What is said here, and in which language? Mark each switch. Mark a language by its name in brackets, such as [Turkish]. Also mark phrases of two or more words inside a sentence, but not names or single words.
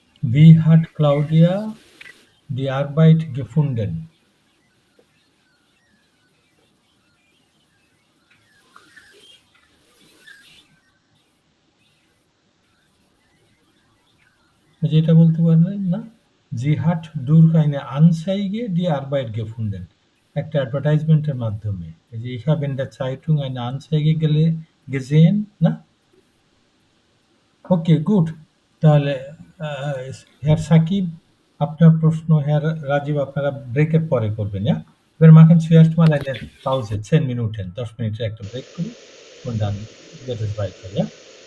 [German] Wie hat Claudia die Arbeit gefunden? [Bangla] যেটা বলতে পারলেন না, [German] Sie hat durch eine Anzeige die Arbeit gefunden. [Bangla] একটা অ্যাডভার্টাইজমেন্টের মাধ্যমে। এই যে [German] ich habe in der Zeitung eine Anzeige gesehen, [Bangla] না? [English] Okay, good. [Bangla] তাহলে হেয়ার সাকিব আপনার প্রশ্ন, হেয়ার রাজীব আপনারা ব্রেকের পরে করবেন, [German] ja? Wir machen zuerst mal eine Pause, 10 Minuten, [Bangla] 10 মিনিটের একটা ব্রেক করি [German] und dann geht es weiter, ja?